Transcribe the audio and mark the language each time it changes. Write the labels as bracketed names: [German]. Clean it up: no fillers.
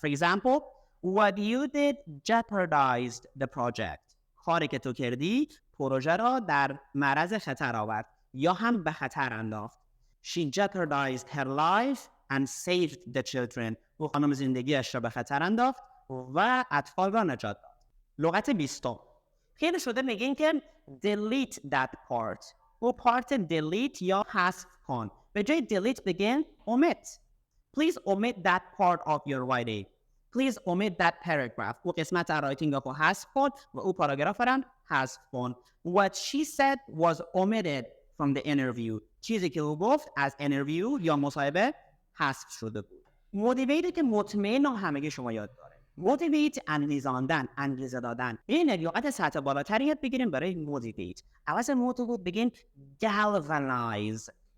[English] For example, what you did jeopardized the project. [Persian] کاری که تو کردی پروژه را در معرض خطر آورد یا هم به خطر انداخت. [English] She jeopardized her life and saved the children. [Persian] او خانم زندگیش را به خطر انداخت و اطفال را نجات داد. لغت 20. خیلی شده میگین که [English] delete that part. [Persian] او پارت delete یا حذف کن. به جای delete بگین omit. [English] Please omit that part of your writing. Please omit that paragraph. [Persian] او قسمت رایتینگ رو حذف کن و او پاراگراف را حذف کن. [English] What she said was omitted from the interview. [Persian] چیزی که او گفت از interview یا مصاحبه حذف شده بود. motivate که مطمئن و همگی شما یاد داره. motivate انگیزاندن، انگیزه دادن. این لغت سطح بالاتری یاد بگیریم برای motivate. عوض motivate بگین galvanize.